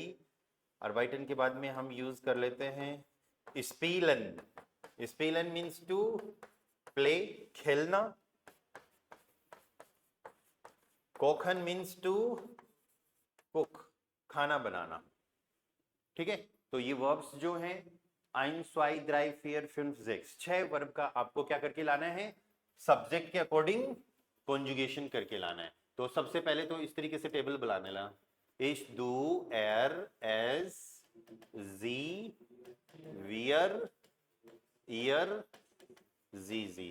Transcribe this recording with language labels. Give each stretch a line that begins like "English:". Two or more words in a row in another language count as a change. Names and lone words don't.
Hindi: अर्बाइटन के बाद में हम यूज कर लेते हैं स्पीलन, स्पीलन
English: means to play,
Hindi: खेलना।
English: कोखन means to cook,
Hindi: खाना बनाना। ठीक है, तो ये वर्ब्स जो हैं
German: ein, zwei, drei, vier, fünf, sechs,
Hindi: 6 वर्ब का आपको क्या करके लाना है? सब्जेक्ट के अकॉर्डिंग कॉन्जुगेशन करके लाना है। तो सबसे पहले तो इस तरीके से टेबल बनाने ला,
German: ich, du, er, es, sie, wir, ihr, sie Sie.